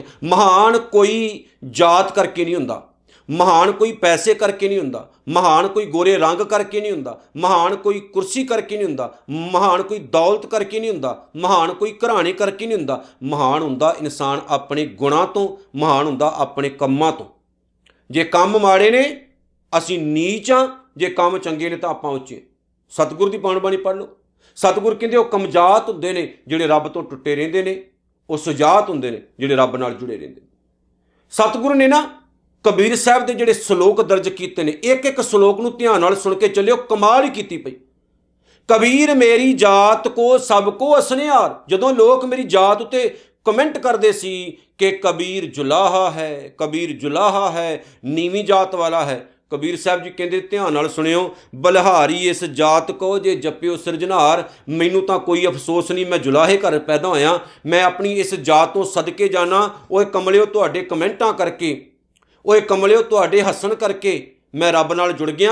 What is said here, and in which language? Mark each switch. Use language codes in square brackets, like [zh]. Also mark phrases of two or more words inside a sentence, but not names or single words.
[pa] ਮਹਾਨ ਕੋਈ ਜਾਤ ਕਰਕੇ ਨਹੀਂ ਹੁੰਦਾ, ਮਹਾਨ ਕੋਈ ਪੈਸੇ ਕਰਕੇ ਨਹੀਂ ਹੁੰਦਾ, ਮਹਾਨ ਕੋਈ ਗੋਰੇ ਰੰਗ ਕਰਕੇ ਨਹੀਂ ਹੁੰਦਾ, ਮਹਾਨ ਕੋਈ ਕੁਰਸੀ ਕਰਕੇ ਨਹੀਂ ਹੁੰਦਾ, ਮਹਾਨ ਕੋਈ ਦੌਲਤ ਕਰਕੇ ਨਹੀਂ ਹੁੰਦਾ, ਮਹਾਨ ਕੋਈ ਘਰਾਣੇ ਕਰਕੇ ਨਹੀਂ ਹੁੰਦਾ। ਮਹਾਨ ਹੁੰਦਾ ਇਨਸਾਨ ਆਪਣੇ ਗੁਣਾਂ ਤੋਂ, ਮਹਾਨ ਹੁੰਦਾ ਆਪਣੇ ਕੰਮਾਂ ਤੋਂ। ਜੇ ਕੰਮ ਮਾੜੇ ਨੇ ਅਸੀਂ ਨੀਚ ਹਾਂ, ਜੇ ਕੰਮ ਚੰਗੇ ਨੇ ਤਾਂ ਆਪਾਂ ਉੱਚੇ। ਸਤਿਗੁਰ ਦੀ ਬਾਣੀ ਪੜ੍ਹ ਲਓ। ਸਤਿਗੁਰ ਕਹਿੰਦੇ ਉਹ ਕਮਜ਼ਾਤ ਹੁੰਦੇ ਨੇ ਜਿਹੜੇ ਰੱਬ ਤੋਂ ਟੁੱਟੇ ਰਹਿੰਦੇ ਨੇ, ਉਹ ਸੁਜਾਤ ਹੁੰਦੇ ਨੇ ਜਿਹੜੇ ਰੱਬ ਨਾਲ ਜੁੜੇ ਰਹਿੰਦੇ ਨੇ। ਸਤਿਗੁਰ ਨੇ ਨਾ ਕਬੀਰ ਸਾਹਿਬ ਦੇ ਜਿਹੜੇ ਸ਼ਲੋਕ ਦਰਜ ਕੀਤੇ ਨੇ, ਇੱਕ ਇੱਕ ਸ਼ਲੋਕ ਨੂੰ ਧਿਆਨ ਨਾਲ ਸੁਣ ਕੇ ਚੱਲਿਓ, ਕਮਾਲ ਹੀ ਕੀਤੀ ਪਈ। ਕਬੀਰ ਮੇਰੀ ਜਾਤ ਕੋ ਸਭ ਕੋ ਹਸਨਿਹਾਰ। ਜਦੋਂ ਲੋਕ ਮੇਰੀ ਜਾਤ ਉੱਤੇ ਕਮੈਂਟ ਕਰਦੇ ਸੀ ਕਿ ਕਬੀਰ ਜੁਲਾਹਾ ਹੈ, ਕਬੀਰ ਜੁਲਾਹਾ ਹੈ, ਨੀਵੀਂ ਜਾਤ ਵਾਲਾ ਹੈ, ਕਬੀਰ ਸਾਹਬ ਜੀ ਕਹਿੰਦੇ ਧਿਆਨ ਨਾਲ ਸੁਣਿਓ, ਬਲਿਹਾਰੀ ਇਸ ਜਾਤ ਕੋ ਜੇ ਜਪਿਓ ਸਿਰਜਨਹਾਰ। ਮੈਨੂੰ ਤਾਂ ਕੋਈ ਅਫ਼ਸੋਸ ਨਹੀਂ, ਮੈਂ ਜੁਲਾਹੇ ਘਰ ਪੈਦਾ ਹੋਇਆ, ਮੈਂ ਆਪਣੀ ਇਸ ਜਾਤ ਤੋਂ ਸਦਕੇ ਜਾਨਾ। ਓਏ ਕਮਲਿਓ ਤੁਹਾਡੇ ਕਮੈਂਟਾਂ ਕਰਕੇ, ਓਏ ਕਮਲਿਓ ਤੁਹਾਡੇ ਹੱਸਣ ਕਰਕੇ ਮੈਂ ਰੱਬ ਨਾਲ ਜੁੜ ਗਿਆ।